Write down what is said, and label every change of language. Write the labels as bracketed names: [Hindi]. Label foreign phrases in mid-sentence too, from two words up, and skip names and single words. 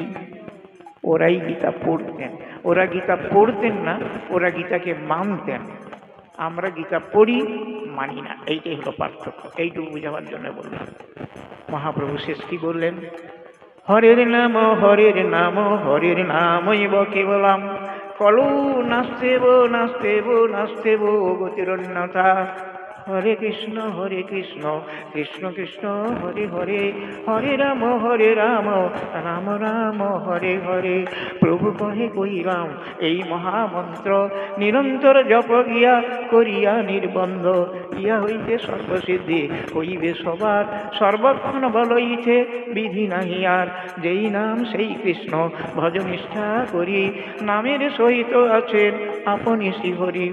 [Bangla] ওরাই গীতা পড়তেন। ওরা গীতা পড়তেন না, ওরা গীতাকে মানতেন। আমরা গীতা পড়ি, মানি না। এইটাই হলো পার্থক্য। এইটুকু বুঝাবার জন্য বললাম। মহাপ্রভু শেষ কি বললেন? [Sanskrit] হরের নাম হরের নামইব কেবলম, কলু নাস্তেব নাস্তেব নাস্তেব গতিরন্যথা। হরে কৃষ্ণ কৃষ্ণ কৃষ্ণ হরে হরে, হরে রাম রাম রাম হরে হরে। [Bangla] প্রভু কহে কইলাম এই মহামন্ত্র, নিরন্তর জপ গিয়া করিয়া নির্বন্ধ। ইয়া হইতে সর্বসিদ্ধি হইবে সবার, সর্বক্ষণ বলইছে বিধি নাহি আর। যেই নাম সেই কৃষ্ণ ভজ নিষ্ঠা করি, নামের সহিত আছেন আপনি শ্রীহরি।